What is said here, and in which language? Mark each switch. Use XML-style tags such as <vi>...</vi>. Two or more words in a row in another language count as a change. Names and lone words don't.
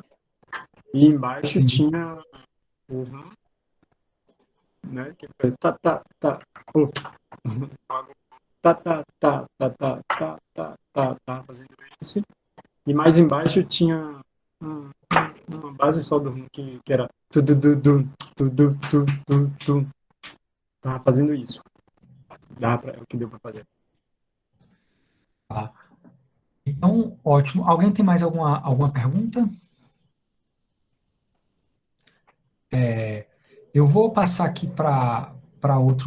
<pt>E embaixo tinha o rum, né? Que foi tá, tá, tá, tá, tá, tá, tá, tá, tá, tá, tá, tá, fazendo isso. E mais embaixo tinha uma base só do rum que era tu du du du tu du tu tu tu. Tava fazendo isso. É o que deu para fazer. Tá. Então, ótimo. Alguém tem mais alguma pergunta? Eu vou passar aqui para outro.</pt>